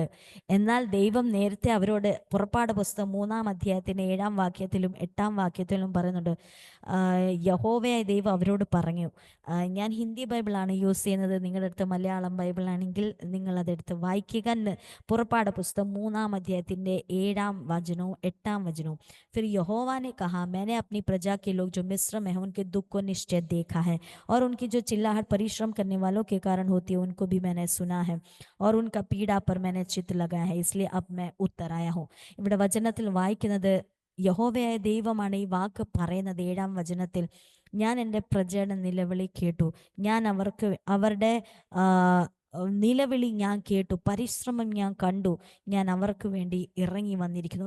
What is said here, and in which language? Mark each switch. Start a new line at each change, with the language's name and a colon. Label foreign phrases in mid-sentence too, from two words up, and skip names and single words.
Malayalam: എന്നാൽ ദൈവം നേരത്തെ അവരോട് പുറപ്പാട് പുസ്തകം 3-ാം അധ്യായത്തിൻ്റെ 7-ാം വാക്യത്തിലും 8-ാം വാക്യത്തിലും പറയുന്നുണ്ട്, യഹോവയായ ദൈവം അവരോട് പറഞ്ഞു. ഞാൻ ഹിന്ദി ബൈബിളാണ് യൂസ് ചെയ്യുന്നത്, നിങ്ങളുടെ അടുത്ത് മലയാളം ബൈബിളാണെങ്കിൽ നിങ്ങളതെടുത്ത് വായിക്കുക. പുറപ്പാട് പുസ്തകം 3-ാം അധ്യായത്തിൻ്റെ 7-ാം വചനവും 8-ാം വചനവും.
Hindi: फिर यहोवा ने कहा, मैंने अपनी प्रजा के लोग जो मिस्र में हैं उनके दुख को निश्चय देखा है, और उनकी जो चिल्लाहट परिश्रम करने वालों के कारण होती है उनको भी मैंने सुना है, और उनका पीड़ा पर मैंने चित्त लगाया है, इसलिए अब मैं उत्तर आया हूँ.
Malayalam: ഇവിടെ വചനത്തിൽ വായിക്കുന്നത് യഹോവയായ ദൈവമാണ് ഈ വാക്ക് പറയുന്നത്. 7-ാം വചനത്തിൽ, ഞാൻ എൻ്റെ പ്രജയുടെ നിലവിളി കേട്ടു, ഞാൻ അവരുടെ നിലവിളി ഞാൻ കേട്ടു, പരിശ്രമം ഞാൻ കണ്ടു, ഞാൻ അവർക്ക് വേണ്ടി ഇറങ്ങി വന്നിരിക്കുന്നു.